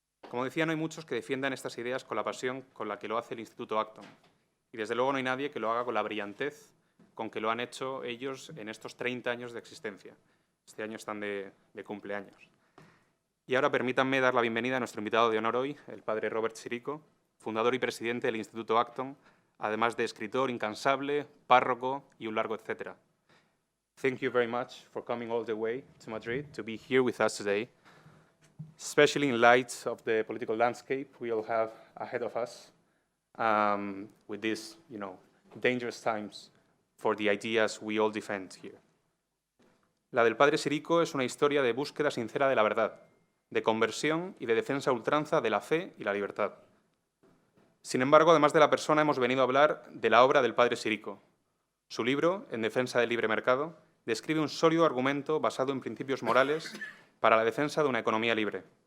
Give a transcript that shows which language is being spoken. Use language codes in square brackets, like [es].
[es] Como decía, no hay muchos que defiendan estas ideas con la pasión con la que lo hace el Instituto Acton, y desde luego no hay nadie que lo haga con la brillantez con que lo han hecho ellos en estos 30 años de existencia. Este año están de cumpleaños. Y ahora permítanme dar la bienvenida a nuestro invitado de honor hoy, el padre Robert Sirico, fundador y presidente del Instituto Acton, además de escritor incansable, párroco y un largo etcétera. [en] Thank you very much for coming all the way to Madrid to be here with us today, especially in light of the political landscape we all have ahead of us, with these, dangerous times for the ideas we all defend here. [es] La del padre Sirico es una historia de búsqueda sincera de la verdad, de conversión y de defensa a ultranza de la fe y la libertad. Sin embargo, además de la persona, hemos venido a hablar de la obra del padre Sirico. Su libro, En defensa del libre mercado, describe un sólido argumento basado en principios morales para la defensa de una economía libre.